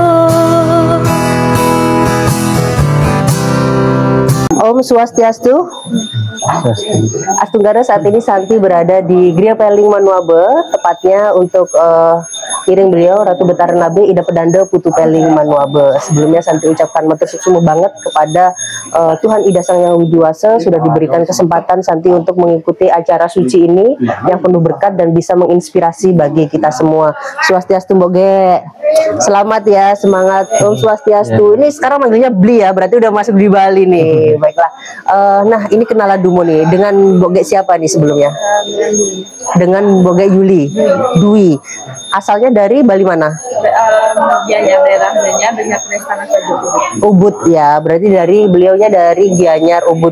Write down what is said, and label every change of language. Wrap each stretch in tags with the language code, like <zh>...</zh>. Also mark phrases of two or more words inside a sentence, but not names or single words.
<id>Om Swastiastu. Astunggara, saat ini Santi berada di Griya Peling Manuabe, tepatnya untuk kiring beliau Ratu Betara Nabe Ida Pedanda Putu Peling Manuabe. Sebelumnya Santi ucapkan</id> <ban>matur suksma</ban> <id>banget kepada Tuhan Ida Sang Yang Widiwasa, sudah diberikan kesempatan Santi untuk mengikuti acara suci ini yang penuh berkat dan bisa menginspirasi bagi kita semua. Swastiastu Boge. Selamat ya, semangat. Om Swastiastu. Ini sekarang manggilnya Bli, ya, berarti udah masuk di Bali nih. Baiklah. Nah, ini kenalan Dumo nih. Dengan Boge siapa nih sebelumnya? Dengan Boge Yuli Dwi. Asalnya dari Bali mana? Gianyar, daerahnya dengan Prestana Ubud, ya. Berarti dari beliaunya dari Gianyar Ubud.</id>